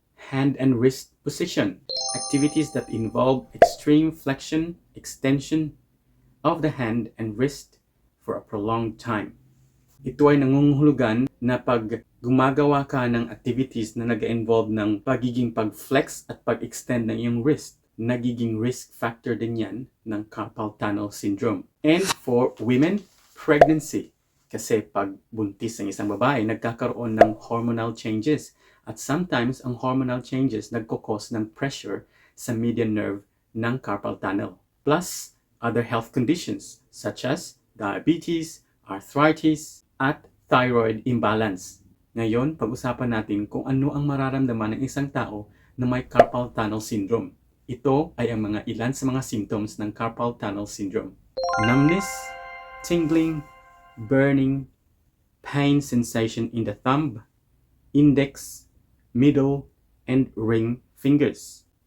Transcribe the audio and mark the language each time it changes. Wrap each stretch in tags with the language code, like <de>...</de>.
<en>Hand and wrist position. Activities that involve extreme flexion, extension of the hand and wrist for a prolonged time.</en> <tl>Ito ay nangungulugan na pag gumagawa ka ng activities na nag-involve ng pagiging pag-flex at pag-extend ng iyong wrist, nagiging risk factor din yan ng Carpal Tunnel Syndrome.</tl> <en>And for women, pregnancy.</en> <tl>Kasi pag buntis ng isang babae, nagkakaroon ng hormonal changes. At sometimes, ang hormonal changes nagkukos ng pressure sa median nerve ng carpal tunnel.</tl> <en>Plus, other health conditions such as diabetes, arthritis, at thyroid imbalance.</en> <tl>Ngayon, pag-usapan natin kung ano ang mararamdaman ng isang tao na may Carpal Tunnel Syndrome. Ito ay ang mga ilan sa mga symptoms ng Carpal Tunnel Syndrome.</tl> <en>Numbness, tingling, burning, pain sensation in the thumb, index, middle, and ring fingers.</en>